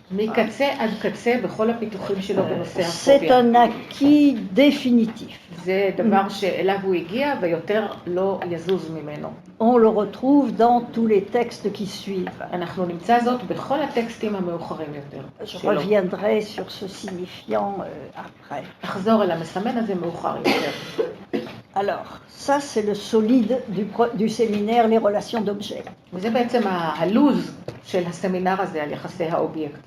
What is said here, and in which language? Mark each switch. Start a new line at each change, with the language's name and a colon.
Hebrew: מקצה עד קצה בכל הפיתוחים שלו בנושא
French: C'est
Hebrew: הפוביה.
French: un acquis définitif.
Hebrew: זה דבר שאליו הוא הגיע ויותר לא יזוז ממנו.
French: On le retrouve dans tous les textes qui suivent.
Hebrew: אנחנו נמצא זאת בכל הטקסטים המאוחרים יותר
French: Je
Hebrew: שלו.
French: reviendrai sur ce signifiant après.
Hebrew: אחזור אל המסמן הזה מאוחר יותר.
French: Alors, ça c'est le solide du séminaire, les relations d'objets.
Hebrew: וזה בעצם הלוז של הסמינר הזה על יחסי האובייקט.